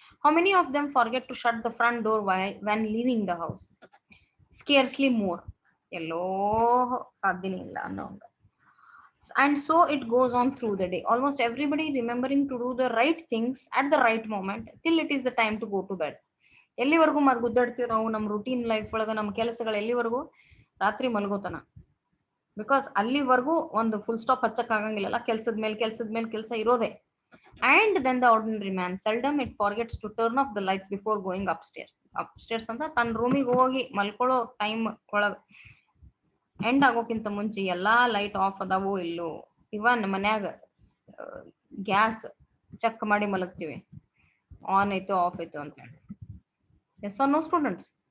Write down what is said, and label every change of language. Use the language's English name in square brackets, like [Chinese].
[English] How many of them forget to shut the front door when leaving the house? Scarcely more. [Kannada] ಎಲ್ಲೋ ಸಾಧ್ಯನೇ ಇಲ್ಲ ಅನ್ನೋ. [English] And so it goes on through the day. Almost everybody remembering to do the right things at the right moment till it is the time to go to bed. [Kannada] ಎಲ್ಲಿವರೆಗೂ ಗುದ್ದಾಡ್ತೀವಿ ನಾವು ನಮ್ಮ routine life ಒಳಗ ನಮ್ಮ ಕೆಲಸಗಳು ಎಲ್ಲಿವರೆಗೂ? ರಾತ್ರಿ ಮಲ್ಗೋತನ. Because ಅಲ್ಲಿವರೆಗೂ ಒಂದು ಫುಲ್ ಸ್ಟಾಪ್ ಹಚ್ಚಕ್ ಆಗಂಗಿಲ್ಲ. ಕೆಲ್ಸದ ಮೇಲೆ ಕೆಲಸ ಇರೋದೆ. [English] And then the ordinary man, seldom it forgets to turn off the lights before going upstairs. [Kannada] Upstairs ಅಂತ ತನ್ನ ರೂಮಿಗೆ ಹೋಗಿ ಮಲ್ಕೊಳ್ಳೋ ಟೈಮ್ ಒಳಗ ಎಂಡ್ ಆಗೋಕ್ಕಿಂತ ಮುಂಚೆ ಎಲ್ಲಾ ಲೈಟ್ ಆಫ್ ಅದಾವೋ ಇಲ್ಲೋ, ಇವನ್ ಮನ್ಯಾಗ ಗ್ಯಾಸ್ ಚೆಕ್ ಮಾಡಿ ಮಲಗ್ತೀವಿ, ಆನ್ ಐತೋ ಆಫ್ ಐತೋ ಅಂತ ಹೇಳಿ. [English] Yes or no students?